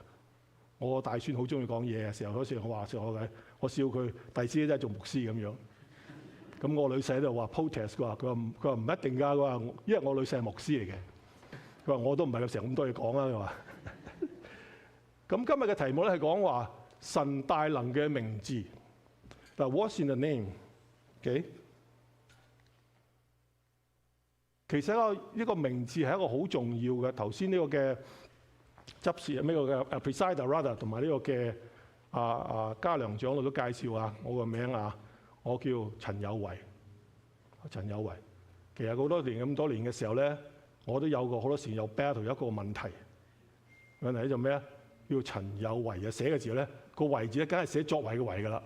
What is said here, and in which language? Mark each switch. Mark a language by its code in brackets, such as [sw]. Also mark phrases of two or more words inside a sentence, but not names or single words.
[yue] 我大孫好中意講嘢嘅時候，嗰時我笑佢第時真係做牧師咁樣。咁我女婿喺度話 protest， 佢話唔一定㗎，佢話因為我女婿係牧師嚟嘅。佢話我都唔係有成咁多嘢講啦。佢話咁今日嘅題目咧係講話神大能嘅名字。 [en] 嗱 ，What's in the name？OK？ [yue] 其實呢個名字係一個好重要嘅。頭先呢個嘅執事呢個嘅 [en] presider rather [yue] 同埋呢個嘅嘉良長老都介紹啊，我個名啊，我叫陳有為。陳有為其實好多年咁多年嘅時候咧，我都有個好多時有 battle 一個問題咧就咩啊？叫陳有為啊，寫嘅字咧個為字咧，梗係寫作為嘅為㗎啦。